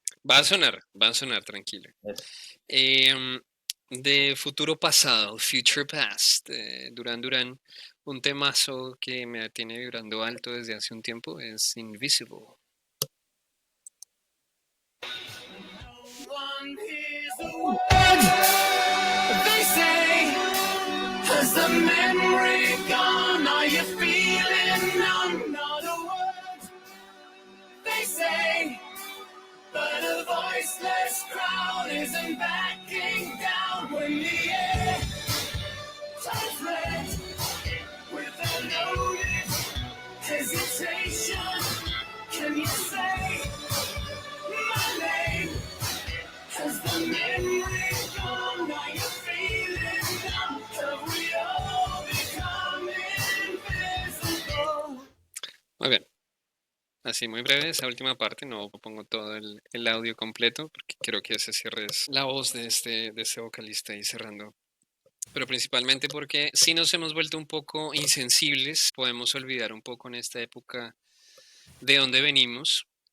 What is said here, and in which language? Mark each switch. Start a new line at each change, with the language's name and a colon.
Spanish: Va a sonar, tranquilo. Eso. Em, de futuro pasado, Future Past, Duran Duran, un temazo que me tiene vibrando alto desde hace un tiempo es Invisible.
English: They say, has the memory gone? Are you feeling numb? Not a word, they say, but a voiceless crowd isn't backing down when the air turns red with a loaded hesitation. Can you say my name? Has the memory gone? Are you feeling numb? Have we all become invisible?
Spanish: Muy bien, así muy breve esa última parte, no pongo todo el audio completo porque creo que ese cierre es la voz de este vocalista ahí cerrando. Pero principalmente porque si nos hemos vuelto un poco insensibles, podemos olvidar un poco en esta época de dónde venimos.